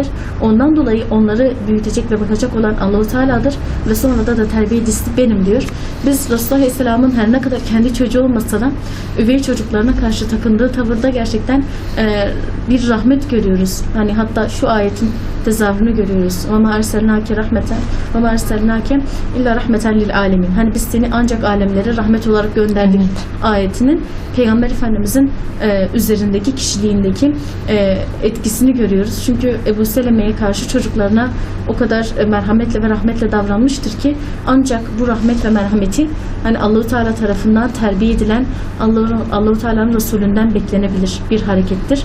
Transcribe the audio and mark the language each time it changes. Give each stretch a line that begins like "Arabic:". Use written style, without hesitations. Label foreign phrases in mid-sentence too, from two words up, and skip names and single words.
Turkish: Ondan dolayı onları büyütecek ve bakacak olan Allah-u Teala'dır ve sonra da terbiye disiplini benim diyor. Biz Resulullah Aleyhisselam'ın her ne kadar kendi çocuğu olmasa da üvey çocuklarına karşı takındığı tavırda gerçekten bir rahmet görüyoruz. Hani hatta şu ayetin tezahürünü görüyoruz.
Arabic: وَمَا اَرْسَلْنَاكَ رَحْمَةً وَمَا اَرْسَلْنَاكَ اِلَّا رَحْمَةً لِلْعَالَمِينَ.
Turkish: Hani biz seni ancak alemlere rahmet olarak gönderdik ayetinin Peygamber Efendimizin üzerindeki, kişiliğindeki etkisini görüyoruz. Çünkü Ebu Seleme'ye karşı çocuklarına o kadar merhametle ve rahmetle davranmıştır ki ancak bu rahmet ve merhameti hani Allah-u Teala tarafından terbiye edilen Allah-u Teala'nın Resulünden beklenebilir bir harekettir.